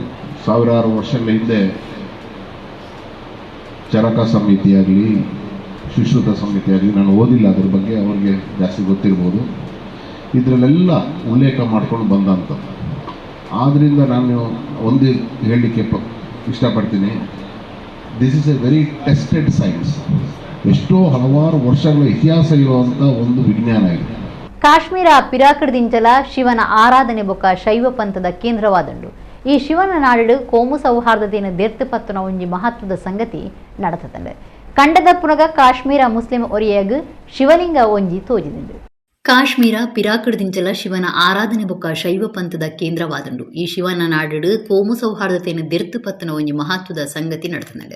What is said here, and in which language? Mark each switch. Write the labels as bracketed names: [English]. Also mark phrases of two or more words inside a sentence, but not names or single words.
[Kannada] ಸಾವಿರಾರು ವರ್ಷಗಳ ಹಿಂದೆ ಚರಕ ಸಮಿತಿಯಾಗಲಿ ಸುಶ್ರುತ ಸಮಿತಿಯಾಗಲಿ ನಾನು ಓದಿಲ್ಲ, ಅದ್ರ ಬಗ್ಗೆ ಅವ್ರಿಗೆ ಜಾಸ್ತಿ ಗೊತ್ತಿರ್ಬೋದು, ಇದರಲ್ಲೆಲ್ಲ ಉಲ್ಲೇಖ ಮಾಡ್ಕೊಂಡು ಬಂದಂಥದ್ದು. ಆದ್ದರಿಂದ ನಾನು ಒಂದು ಹೇಳಲಿಕ್ಕೆ ಇಷ್ಟಪಡ್ತೀನಿ, [English] this is a very tested science. [Kannada] ಎಷ್ಟೋ ಹಲವಾರು ವರ್ಷಗಳ ಇತಿಹಾಸ ಇರುವಂಥ ಒಂದು ವಿಜ್ಞಾನ ಇದೆ. [Tulu] ಕಾಶ್ಮೀರ ಪಿರಾಕೃದಿಂಚಲ ಶಿವನ ಆರಾಧನೆ ಬೊಕ್ಕ ಶೈವ ಪಂಥದ ಕೇಂದ್ರವಾದಂಡು ಈ ಶಿವನ ನಾಡು ಕೋಮು ಸೌಹಾರ್ದತೆಯನ್ನು ದೆರ್ತುಪತ್ತುನ ಒಂಜಿ ಮಹತ್ವದ ಸಂಗತಿ ನಡೆತದಂಡು. ಕಂಡದ ಪುನಗ ಕಾಶ್ಮೀರ ಮುಸ್ಲಿಂ ಒರಿಯಾಗ ಶಿವಲಿಂಗ ಒಂಜಿ ತೋಜಿದಿಂಡು. ಕಾಶ್ಮೀರ ಪಿರಾಕೃದಿಂಚಲ ಶಿವನ ಆರಾಧನೆ ಬೊಕ್ಕ ಶೈವ ಪಂಥದ ಕೇಂದ್ರವಾದಂಡು ಈ ಶಿವನ ನಾಡು ಕೋಮು ಸೌಹಾರ್ದತೆಯನ್ನು ದೆರ್ತುಪತ್ತುನ ಒಂಜಿ ಮಹತ್ವದ ಸಂಗತಿ ನಡೆತದಂಡು.